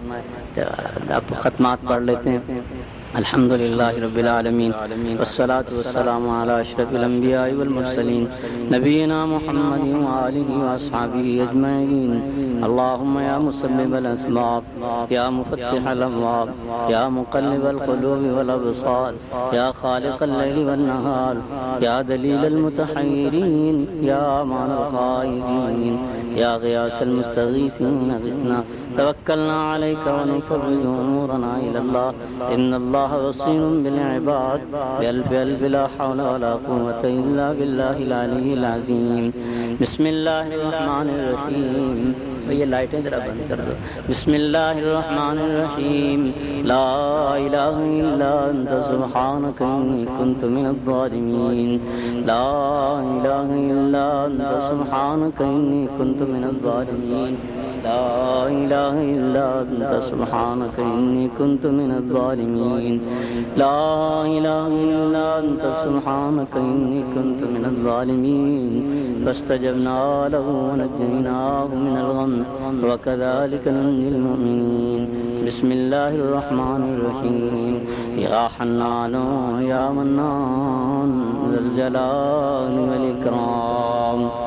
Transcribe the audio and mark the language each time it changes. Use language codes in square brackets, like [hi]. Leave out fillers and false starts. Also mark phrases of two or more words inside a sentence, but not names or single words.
[ur] اب ختمات پڑھ لیتے ہیں۔ [ar] الحمد للہ رب العالمین والصلاة والسلام علی اشرف الانبیاء والمرسلین نبینا محمد وآلہ واصحابہ اجمعین۔ اللہم یا مسبب الاسباب یا مفتح الابواب یا مقلب القلوب والابصار یا خالق اللیل والنہار یا دلیل المتحیرین یا امان الخائفین یا غیاث المستغیثین اغثنا توکلنا علیک ونفوض امورنا الی اللہ ان اللہ بصیر بالعباد بألف ألف لا حول ولا قوة إلا بالله العلی العظیم۔ بسم اللہ الرحمن الرحیم، [ur] یہ لائٹیں ذرا بند کر دو۔ [ar] بسم اللہ الرحمن الرحیم، لا الہ الا انت سبحانک انی کنت من الظالمین، لا الہ الا انت سبحانک انی کنت من الظالمین، لا الہ الا انت سبحانک انی کنت من الظالمین، لا الہ الا انت سبحانک انی کنت من الظالمین۔ فاستجبنا له ونجيناه من الغم وكذلك ننجي المؤمنين۔ بسم الله الرحمن الرحيم، يا حنان يا منان ذا الجلال والإكرام،